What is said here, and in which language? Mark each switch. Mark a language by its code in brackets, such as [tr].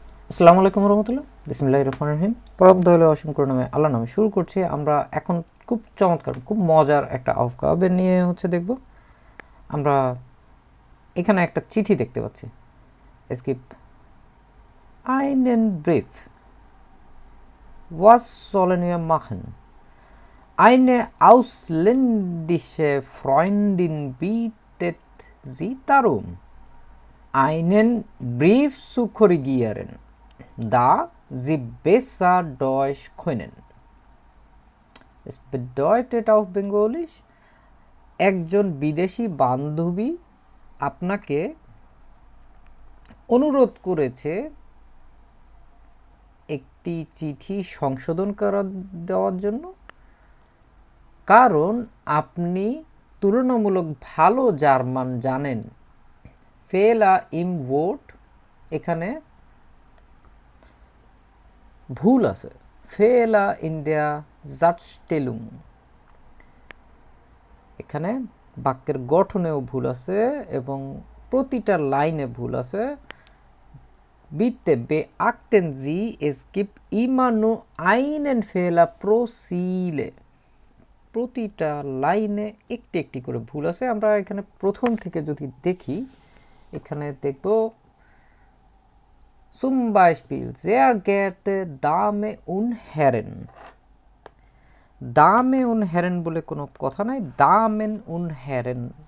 [bn] আসসালামু আলাইকুম রহমতুল্লাহ, বিসমিল্লাহির রহমানির রহিম। পরম দয়ালু অসীম করুণাময় আল্লাহর নামে শুরু করছি। আমরা এখন খুব চমৎকার, খুব মজার একটা আউফগাবের নিয়ে দেখব। আমরা এখানে একটা চিঠি দেখতে পাচ্ছি। [de] স্কিপ einen Brief. Was sollen wir machen? Eine ausländische Freundin bittet sie darum, einen Brief zu korrigieren, da sie besser Deutsch können. Es bedeutet auf Bengalisch, একজন বিদেশি বান্ধবী আপনাকে অনুরোধ করেছে একটি চিঠি সংশোধন দেওয়ার জন্য, কারণ আপনি তুলনামূলক ভালো জার্মান জানেন। ফেলা ইম ভোট, [bn] এখানে ভুল আছে। [de] ফেলা ইন দেয়া জাটস্টেলুং, [bn] এখানে বাক্যের গঠনেও ভুল আছে এবং প্রতিটা লাইনে ভুল আছে। [de] Bitte beachten Sie, es gibt immer nur einen Fehler pro Ziele. [bn] প্রতিটা লাইনে একটি একটি করে ভুল আছে। আমরা এখানে প্রথম থেকে যদি দেখি, এখানে দেখব [de] zum Beispiel, sehr geehrte Dame und Herren। [bn] দামে উন হেরেন বলে কোনো কথা নাই, দামেন উন হেরেন।